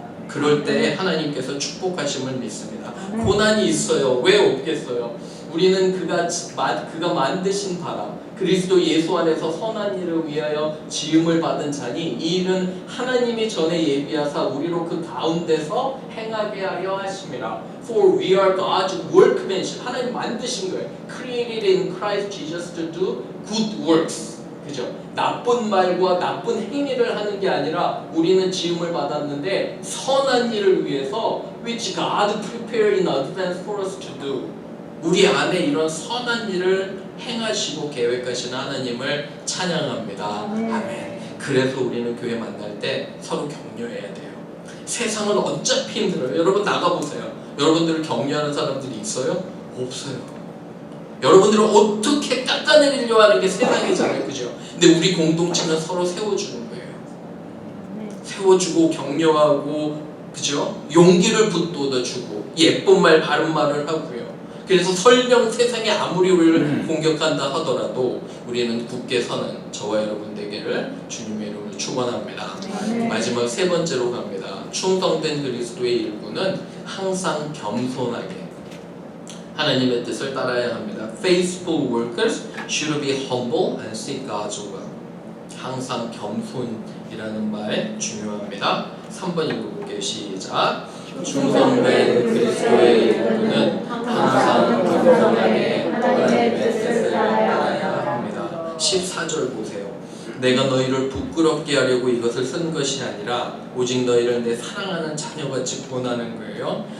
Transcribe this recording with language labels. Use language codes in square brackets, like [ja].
[ko] 그럴 때 하나님께서 축복하심을 믿습니다. 고난이 있어요. 왜 없겠어요? 우리는 그가 만드신 바라 그리스도 예수 안에서 선한 일을 위하여 지음을 받은 자니 이 일은 하나님이 전에 예비하사 우리로 그 가운데서 행하게 하려 하심이라. [en] For we are God's workmanship. [ko] 하나님 만드신 거예요. [en] Created in Christ Jesus to do good works. [ko] 그죠? 나쁜 말과 나쁜 행위를 하는 게 아니라 우리는 지음을 받았는데 선한 일을 위해서 [en] which God prepared in advance for us to do. [ko] 우리 안에 이런 선한 일을 행하시고 계획하시는 하나님을 찬양합니다. 아멘. 그래서 우리는 교회 만날 때 서로 격려해야 돼요. 세상은 어차피 힘들어요. 여러분 나가보세요. 여러분들을 격려하는 사람들이 있어요? 없어요. 여러분들을 어떻게 깎아내리려 하는 게 세상이잖아요. 그죠? 근데 우리 공동체는 서로 세워주는 거예요. 세워주고 격려하고, 그죠? 용기를 북돋아주고 예쁜 말 바른 말을 하고요. 그래서 설령 세상이 아무리 우리를 공격한다 하더라도 우리는 굳게 서는 저와 여러분 되기를 주님의 이름으로 축원합니다. 마지막 세 번째로 갑니다. 충성된 그리스도의 일부는 항상 겸손하게 하나님의 뜻을 따라야 합니다. [en] Faithful workers should be humble and seek God's will. [ko] 항상 겸손이라는 말 중요합니다. 3번 읽어볼게요. 시작. 충성된 그리스도의 일부는 항상 겸손하게 하나님의 뜻을 따라야 합니다. 14절 보세요. 내가 너희를 부끄럽게 하려고 이것을 쓴 것이 아니라 오직 너희를 내 사랑하는 자녀같이 구원하는 거예요.